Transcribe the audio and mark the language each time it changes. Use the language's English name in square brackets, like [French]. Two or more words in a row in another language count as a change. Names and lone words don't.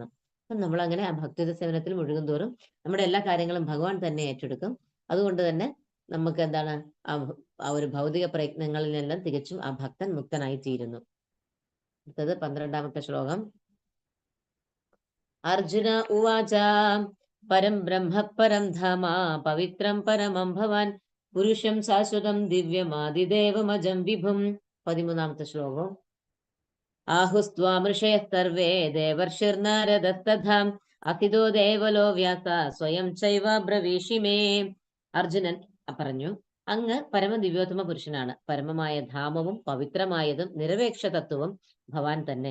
[Malayalam] അപ്പം നമ്മൾ അങ്ങനെ ആ ഭക്തിയുത സേവനത്തിൽ മുഴുകും തോറും നമ്മുടെ എല്ലാ കാര്യങ്ങളും ഭഗവാൻ തന്നെ ഏറ്റെടുക്കും. അതുകൊണ്ട് തന്നെ നമുക്ക് എന്താണ് ആ ഒരു ഭൗതിക പ്രയത്നങ്ങളിൽ നിന്നെല്ലാം തികച്ചും ആ ഭക്തൻ മുക്തനായി തീരുന്നു. അടുത്തത് 12ാമത്തെ ശ്ലോകം. [Sanskrit] അർജുന ഉവാച പരം ബ്രഹ്മ പരം ധാമ പവിത്രം പരമം ഭവാൻ പുരുഷം ശാശ്വതം ദിവ്യമാദിദേവമജം വിഭും. [Malayalam] 13ാമത്തെ ശ്ലോകം. [Sanskrit] ആഹുസ്ത്വാമൃഷയ സർവേ ദേവർഷിർനാരദസ്തഥാ അഖിതോ ദേവലോ വ്യാസ സ്വയം ചൈവ ബ്രവീഷി മേ. [Malayalam] അർജുനൻ പറഞ്ഞു, അങ്ങ് പരമദിവ്യോത്തമ പുരുഷനാണ്. പരമമായ ധാമവും പവിത്രമായതും നിരപേക്ഷ തത്വവും ഭവാൻ തന്നെ.